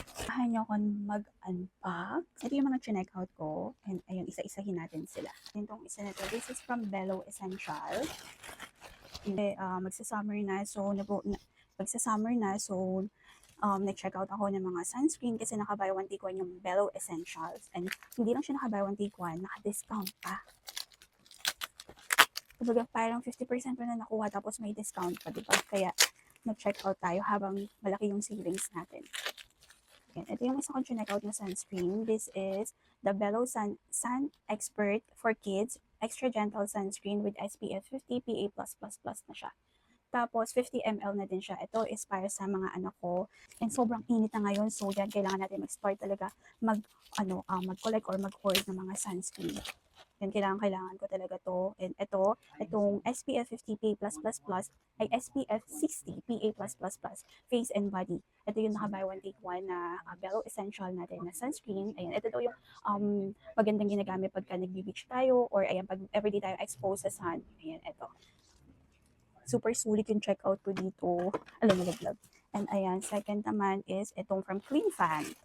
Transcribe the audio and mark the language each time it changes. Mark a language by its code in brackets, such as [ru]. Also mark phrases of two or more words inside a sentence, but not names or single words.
[tl] Samahan niyo akong mag-unbox. Ito yung mga chineck-out ko. And ayun, isa-isahin natin sila. Itong isa na to, [en] this is from [tl] Bello Essential. Magsa-summer na, so nag-check out ako ng mga sunscreen kasi naka- [en] buy one take one [tl] yung Bello Essentials. And hindi lang siya naka- [en] buy one take one, [tl] naka-discount pa. Kumbaga parang 50% mo na nakuha tapos may discount pa, diba? Kaya nag-check out tayo habang malaki yung savings natin. Yan. Ito yung isa kong chineck-out na sunscreen. [en] This is the Bello Sun Expert for Kids Extra Gentle Sunscreen with SPF 50 PA+++ [tl] na siya. Tapos 50 ml na din siya. Ito is para sa mga anak ko. And sobrang init na ngayon, so yan kailangan natin mag-start talaga mag-collect or mag-hoard ng mga sunscreen. Yan, kailangan ko talaga to. And itong SPF 50 PA+++ ay SPF 60 PA+++ [en] face and body. [tl] Ito yung naka- [en] buy one take one [tl] na Bello Essential natin na sunscreen. Ayan, ito daw yung magandang ginagamit pagka nag-beach tayo or ayan, pag everyday tayo exposed sa sun. Ayan, ito. Super sulit yung checkout ko dito. Alam mo, nalaglag. And ayan, second naman is itong from Clean Fan.